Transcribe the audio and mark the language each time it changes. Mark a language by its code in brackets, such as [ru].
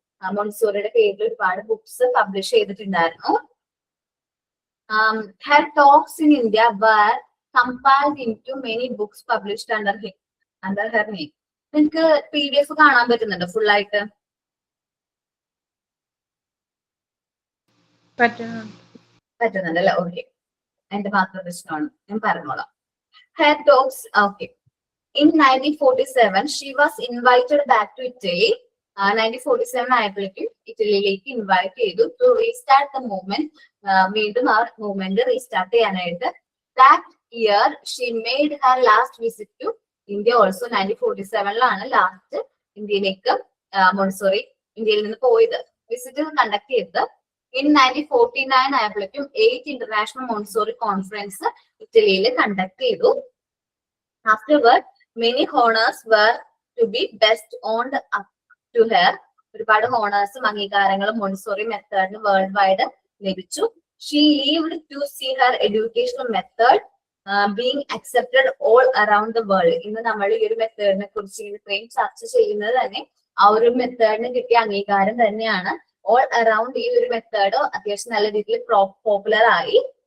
[ml] മോണ്ടിസോറിയുടെ പേരിൽ ഒരുപാട് books publish ചെയ്തിട്ടുണ്ടായിരുന്നു. [en] Her talks in India were compiled into many books published under her name. [ml] നിങ്ങൾക്ക് PDF കാണാൻ പറ്റുന്നുണ്ടോ ഫുൾ ആയിട്ട്? പറ്റുന്നുണ്ടല്ലേ? ഓക്കെ, എന്റെ മാത്രം പ്രശ്നമാണ്, ഞാൻ പറഞ്ഞോളാം. [en] Her talks, okay. In 1947, she was invited back to Italy. [ml] 1947 ആയപ്പോഴേക്കും ഇറ്റലിയിലേക്ക് ഇൻവൈറ്റ് ചെയ്തു [en] To restart the movement. [ml] വീണ്ടും ആ മൂവ്മെന്റ് റീസ്റ്റാർട്ട് ചെയ്യാനായിട്ട്. [en] That year, she made her last visit to India also. [ml] 1947 last ഇന്ത്യയിലേക്ക് മോണ്ടിസോറി ഇന്ത്യയിൽ നിന്ന് പോയത്, വിസിറ്റ് കണ്ടക്ട് ചെയ്തത്. In 1949 ആയപ്പോഴേക്കും 8th ഇന്റർനാഷണൽ മോണ്ടിസോറി കോൺഫറൻസ് ഇറ്റലിയിൽ കണ്ടക്ട് ചെയ്തു. [en] Afterward, many honors were to be bestowed on to her. [ml] ഒരുപാട് ഹോണേഴ്സും അംഗീകാരങ്ങളും മോണ്ടിസോറി മെത്തേഡിന് വേൾഡ് വൈഡ് ലഭിച്ചു. [en] She lived to see her educational method being accepted all around the world. [ml] ഇന്ന് നമ്മൾ ഈ ഒരു മെത്തേഡിനെ കുറിച്ച് ഇത്രയും ചർച്ച ചെയ്യുന്നത് തന്നെ ആ ഒരു മെത്തേഡിന് കിട്ടിയ അംഗീകാരം തന്നെയാണ്. ഓൾ അറൌണ്ട് ഈ ഒരു മെത്തേഡ് അത്യാവശ്യം നല്ല രീതിയിൽ പോപ്പുലർ ആയി.